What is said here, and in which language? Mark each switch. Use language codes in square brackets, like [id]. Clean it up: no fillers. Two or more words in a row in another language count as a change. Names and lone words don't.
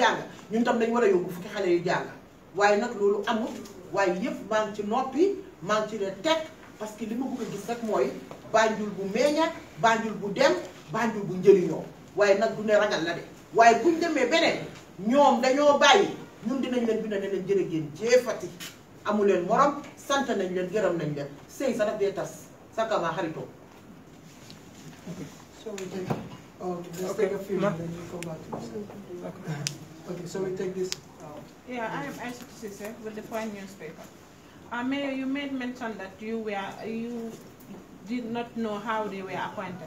[wo] jàng ñun tam nañ war a yóbbu fukki xale yi jàng waaye nag loolu amul waaye yëpp maa ngi ci noppi maa ngi ci ne teg [fr] parce que [wo] li ma bëgg a gis rek mooy Banjul bu meñña Banjul bu dem Banjul bu njëriñoo waaye nag du ne ragal la de waaye buñ demee beneen ñoom dañoo bàyyi ñun dinañ leen bind ne leen jërë ngeen jëfati amu leen morom sant nañ leen gërëm nañ leen sëy sa daf dee tas sakama xaritoo. [en] So we take, let's take a few and then you come back to this. Okay, so we take this. Yeah, I am 𝒂𝒄𝒄𝒆𝒔 with the Point newspaper. Mayor, you made mention that you did not know how they were appointed.